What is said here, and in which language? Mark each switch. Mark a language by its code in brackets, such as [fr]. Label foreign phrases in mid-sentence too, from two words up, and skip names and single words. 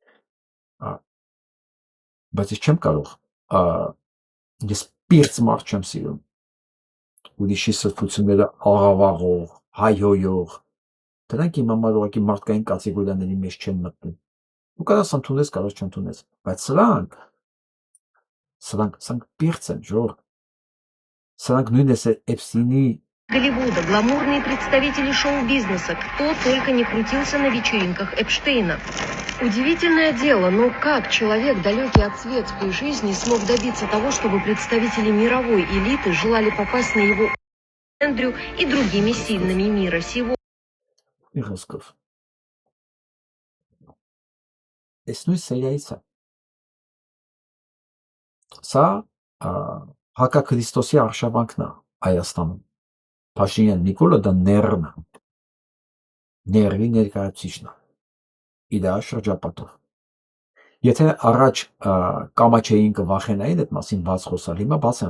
[hy] Բայց ես չեմ կարող, ես պիրծ մարդ չեմ սիրում, ուրիշի սրբությունները աղավաղող, հայհոյող, դրանք իմ համար ուղղակի մարդկային կատեգորիաների մեջ չեն մտնում։ Ու կարաս ընդունես, կարաս չընդունես, բայց սրանք պիրծ են, ժողովուրդ, սրանք նույնպես Էփստինի [ru] Голливуда, гламурные представители шоу-бизнеса, кто только не крутился на вечеринках Эпштейна. Удивительное дело, но как человек, далекий от светской жизни, смог добиться того, чтобы представители мировой элиты желали попасть на его Эндрю и другими сильными мира сего. [hy] Իղոսկով։ Այս նույն սերիայից է։ Սա հակաքրիստոսի արշավանքն է Հայաստանում։ Փաշինյան Նիկոլը դա ներն է, ներվի ներկայացուցիչն է, իր շրջապատով։ Եթե առաջ կամաչեին կվախենային այդ մասին բաց խոսալ, հիմա բաց են